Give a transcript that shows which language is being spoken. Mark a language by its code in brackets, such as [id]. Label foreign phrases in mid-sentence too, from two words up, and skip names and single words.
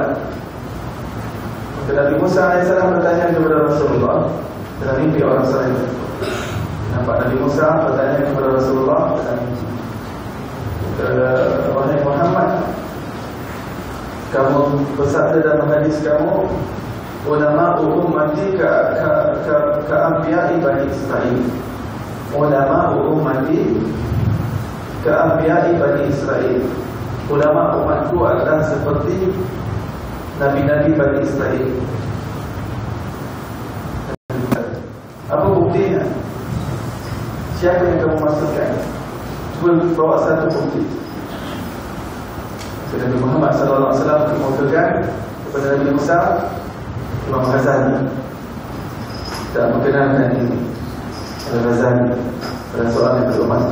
[ms] Nabi Musa AS bertanya kepada Rasulullah dalam mimpi orang soleh. Nampak Nabi Musa bertanya kepada Rasulullah dalam mimpi, wahai Muhammad, kamu bersabda dalam hadis kamu, [ar] علماء أمتي كأنبياء بني إسرائيل. علماء أمتي كأنبياء بني إسرائيل. [ms] Ulama umatku adalah seperti nabi-nabi Bani Israil. Apa buktinya? Siapa yang kamu maksudkan? Cuba bawa satu bukti. Nabi Muhammad SAW kemukakan kepada Nabi Musa, Imam Ghazali tak mengenalkan ini Al-Ghazali pada soal yang belum masuk.